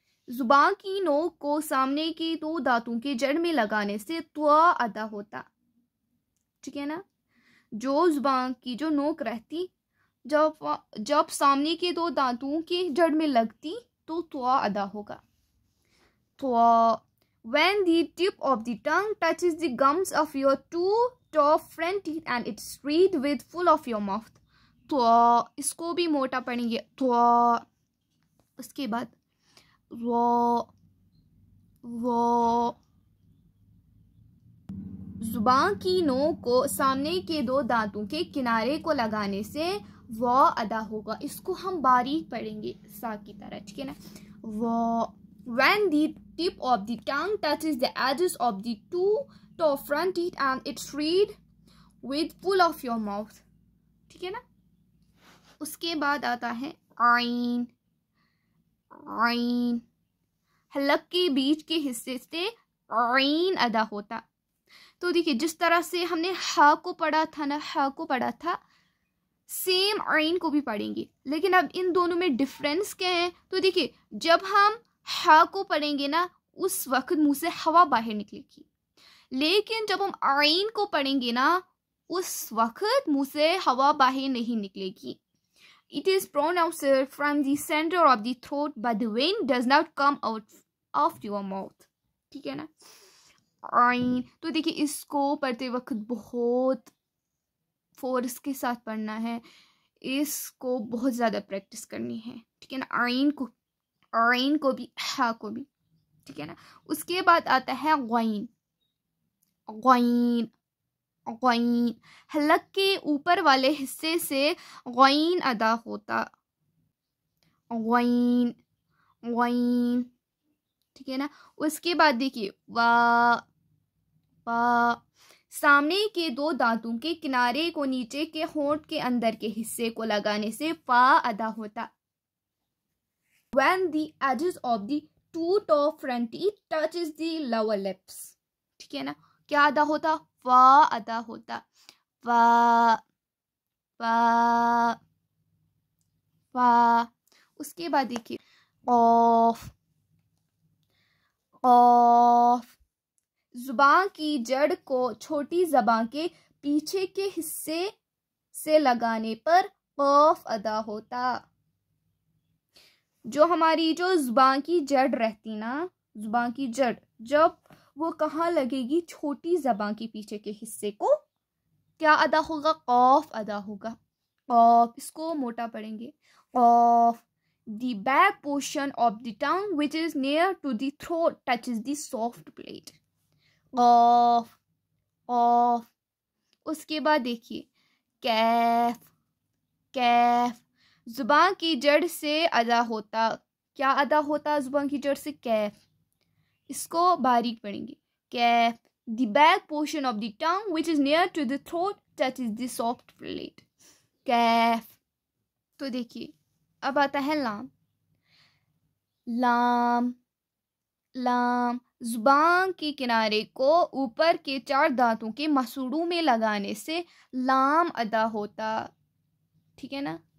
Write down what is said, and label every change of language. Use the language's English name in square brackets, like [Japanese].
[Hindi] जुबान की नोक को सामने के दो दांतों के जड़ में लगाने से त्वा अदा होता। ठीक है ना। जो जुबान की जो नोक रहती, जब सामने के दो दांतों के जड़ में लगती तो त्वा अदा होगा। त्वा। [English] When the tip of the tongue touches the gums of your two top front teeth and it's read with full of your mouth. [Hindi] त्वा। इसको भी मोटा पढ़ेंगे। त्वा। उसके बाद वो, वो। जुबान की नोक को सामने के दो दांतों के किनारे को लगाने से वो अदा होगा। इसको हम बारीक पढ़ेंगे सा की तरह। ठीक है ना। वो। [English] When the tip of the tongue touches the edges of the two top front teeth and it's read with full of your mouth. [Hindi] ठीक है ना। उसके बाद आता है आइन, आइन। हलक के बीच के हिस्से से आइन अदा होता। तो देखिए, जिस तरह से हमने हा को पढ़ा था ना, हा को पढ़ा था, सेम आइन को भी पढ़ेंगे। लेकिन अब इन दोनों में डिफरेंस क्या है? तो देखिए, जब हम हा को पढ़ेंगे ना, उस वक्त मुंह से हवा बाहर निकलेगी। लेकिन जब हम आइन को पढ़ेंगे ना, उस वक्त मुंह से हवा बाहर नहीं निकलेगी। [English] It is pronounced from the center of the throat, but the wind does not come out of your mouth. [Hindi] ठीक है ना। आइन। तो देखिए, इसको पढ़ते वक्त बहुत फोर्स के साथ पढ़ना है। इसको बहुत ज़्यादा प्रैक्टिस करनी है। ठीक है ना। आइन को, आइन को भी, हा को भी। ठीक है ना। उसके बाद आता है ग़ाइन, ग़ाइन, गईन, हलक के ऊपर वाले हिस्से से गईन अदा होता, गईन, गईन, ठीक है ना। उसके बाद देखिए वा, वा, सामने के दो दांतों के किनारे को नीचे के होंठ के अंदर के हिस्से को लगाने से फा अदा होता। [English] When the edges of the two top front teeth touches the lower lips, [Hindi] ठीक है ना, क्या अदा होता, फा अदा होता, फा, फा, फा। उसके बाद देखिए ऑफ, ऑफ, जुबान की जड़ को छोटी जबान के पीछे के हिस्से से लगाने पर कफ अदा होता। जो हमारी जो जुबान की जड़ रहती ना, जुबान की जड़ जब वो कहाँ लगेगी, छोटी जबान के पीछे के हिस्से को, क्या अदा होगा, कफ अदा होगा, कफ। इसको मोटा पढ़ेंगे, कफ। [English] The back portion of the tongue which is near to the throat touches the soft plate, कॉफ, कॉफ। [Hindi] उसके बाद देखिए कैफ, कैफ, जुबान की जड़ से अदा होता, क्या अदा होता जुबान की जड़ से, कैफ। इसको बारीक पढ़ेंगे, Kaif. [English] The back portion of the tongue which is near to the throat touches the soft plate, कैफ। [Hindi] तो देखिए अब आता है लाम, लाम, लाम, जुबान के किनारे को ऊपर के 4 दांतों के मसूड़ों में लगाने से लाम अदा होता, ठीक है ना।